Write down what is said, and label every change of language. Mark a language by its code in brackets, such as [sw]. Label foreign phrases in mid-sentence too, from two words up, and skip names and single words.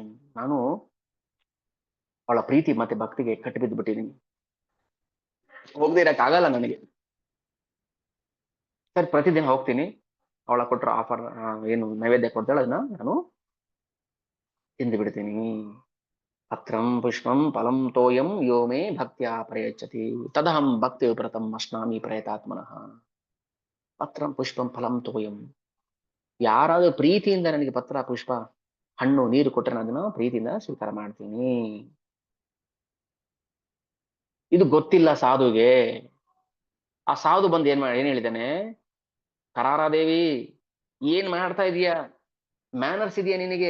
[kn] ನಾನು ಅವಳ ಪ್ರೀತಿ ಮತ್ತೆ ಭಕ್ತಿಗೆ ಕಟ್ಟಿ ಬಿದ್ದು ಬಿಟ್ಟಿದ್ದೀನಿ, ಹೋಗದೆ ಇರಕ್ಕಾಗಲ್ಲ ನನಗೆ. ಸರಿ, ಪ್ರತಿದಿನ ಹೋಗ್ತೀನಿ, ಅವಳ ಕೊಟ್ಟರು ಆಫರ್ ಏನು ನೈವೇದ್ಯ ಕೊಡ್ತಾಳೆ ಅದನ್ನ ನಾನು ತಿಂದು ಬಿಡ್ತೀನಿ. [sa] ಪತ್ರಂ ಪುಷ್ಪಂ ಫಲಂ ತೋಯಂ ಯೋ ಮೇ ಭಕ್ತ್ಯಾ ಪ್ರಯಚ್ಛತಿ ತದಹಂ ಭಕ್ತಿ ವ್ರತಂ ಅಶ್ನಾಮಿ ಪ್ರಯತಾತ್ಮನಃ. ಪತ್ರಂ ಪುಷ್ಪಂ ಫಲಂ ತೋಯಂ, [kn] ಯಾರಾದ್ರೂ ಪ್ರೀತಿಯಿಂದ ನನಗೆ ಪತ್ರ ಪುಷ್ಪ ಹಣ್ಣು ನೀರು ಕೊಟ್ಟರೆ ನಾನು ಅದನ್ನ ಪ್ರೀತಿಯಿಂದ ಸ್ವೀಕಾರ ಮಾಡ್ತೀನಿ. ಇದು ಗೊತ್ತಿಲ್ಲ ಸಾಧುಗೆ. ಆ ಸಾಧು ಬಂದು ಏನ್ ಹೇಳಿದಾನೆ, ಕರಾರಾದೇವಿ ಏನ್ ಮಾಡ್ತಾ ಇದೀಯಾ, ಮ್ಯಾನರ್ಸ್ ಇದೆಯಾ ನಿನಗೆ?